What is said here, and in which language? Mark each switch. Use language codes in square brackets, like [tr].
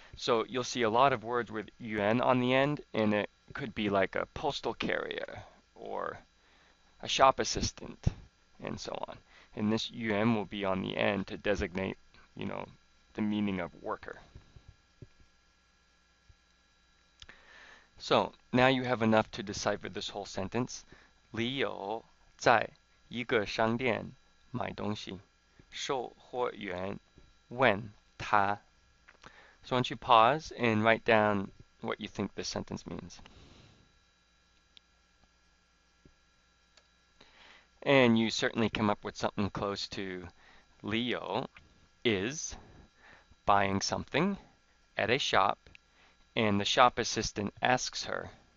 [en] So you'll see a lot of words with yuan on the end, and it could be like a postal carrier or a shop assistant and so on. And this yuan will be on the end to designate, the meaning of worker. So now you have enough to decipher this whole sentence. [zh] 李友在一个商店买东西，售货员问他. [en] So why don't you pause and write down what you think this sentence means. And you certainly come up with something close to Leo is buying something at a shop, and the shop assistant asks her.